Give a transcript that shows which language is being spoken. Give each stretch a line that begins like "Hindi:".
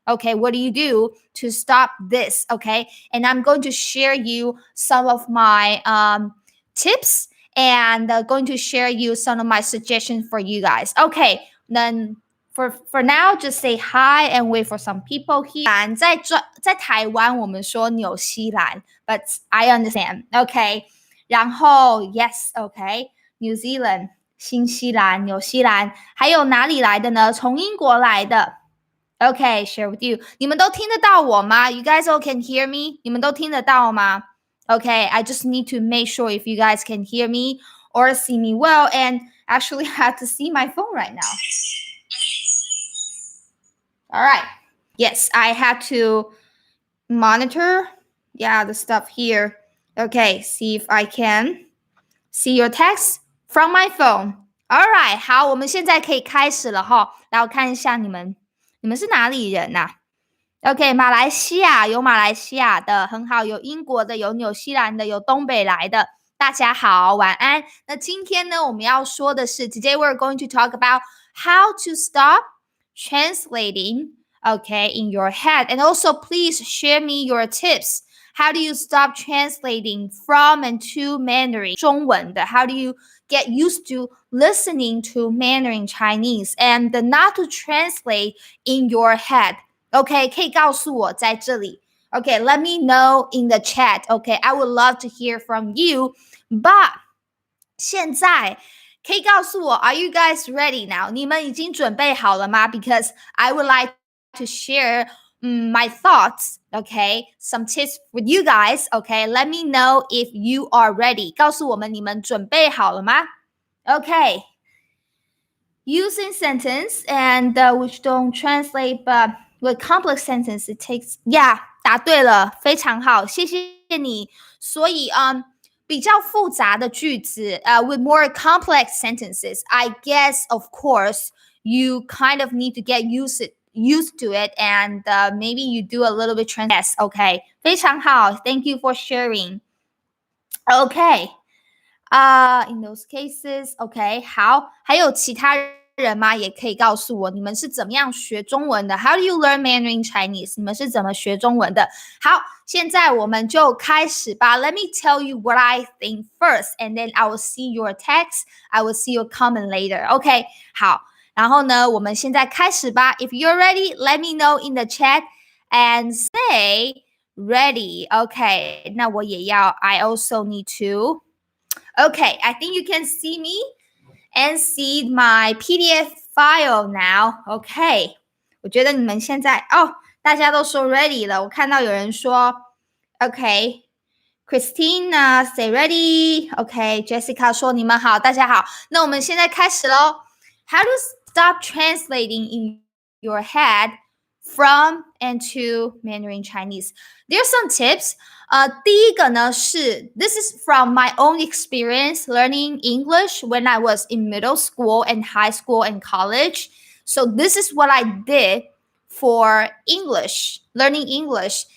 English: Okay, what do you do to stop this? Okay, and I'm going to share you some of my tips and going to share you some of my suggestions for you guys. Okay, then for now, just say hi and wait for some people here.
Chinese: 在台湾我们说纽西兰
English: but I understand. Okay,
Chinese: 然后
English: yes, okay, New Zealand.
Chinese: 新西兰、纽西兰，还有哪里来的呢？从英国来的。
English: Okay, share with you.
Chinese: 你们都听得到我吗？
English: You guys all can hear me?
Chinese: 你们都听得到吗？
English: Okay, I just need to make sure if you guys can hear me or see me well. And actually, I have to see my phone right now. All right. Yes, I have to monitor, the stuff here. Okay, see if I can see your text from my phone.
Chinese: Alright, 好，我们现在可以开始了哈。来，我看一下你们是哪里人呐？OK， 马来西亚有马来西亚的，很好，有英国的，有纽西兰的，有东北来的。大家好，晚安。那今天呢，我们要说的是
English: Today we're going to talk about how to stop translating, okay, in your head. And also, please share me your tips. How do you stop translating from and to Mandarin?
Chinese: 中文的
English: How do you get used to listening to Mandarin Chinese and not to translate in your head?
Chinese: Okay, 可以告诉我在这里。
English: Okay, let me know in the chat. Okay, I would love to hear from you. But
Chinese: 现在可以告诉我
English: Are you guys ready now?
Chinese: 你们已经准备好了吗
English: Because I would like to share my thoughts, okay? Some tips with you guys, okay? Let me know if you are ready.
Chinese: 告诉我们你们准备好了吗 Okay.
English: Using sentence and which don't translate, but with complex sentence, it takes,
Chinese: 答对了，非常好，谢谢你。所以比较复杂的句子
English: with more complex sentences, I guess, of course, you kind of need to get used to it and maybe you do a little bit yes, okay.
Chinese: 非常好
English: Thank you for sharing. Okay. In those cases, okay.
Chinese: 好，还有其他人吗？也可以告诉我你们是怎么样学中文的
English: How do you learn Mandarin Chinese?
Chinese: 你们是怎么学中文的？好，现在我们就开始吧。
English: Let me tell you what I think first, and then I will see your text. I will see your comment later. Okay.
Chinese: 好，然后呢，我们现在开始吧。
English: If you're ready, let me know in the chat and say ready. Okay.
Chinese: 那我也要
English: I also need to. Okay, I think you can see me and see my PDF file now. Okay.
Chinese: 我觉得你们现在大家都说 ready 了。我看到有人说 Okay.
English: Christina say ready. Okay. Jessica
Chinese: 说你们好，大家好。那我们现在开始咯。
English: How to stop translating in your head from and to Mandarin Chinese. There's some tips.
Chinese: 第一个呢是
English: this is from my own experience learning English when I was in middle school and high school and college. So this is what I did for English, learning English.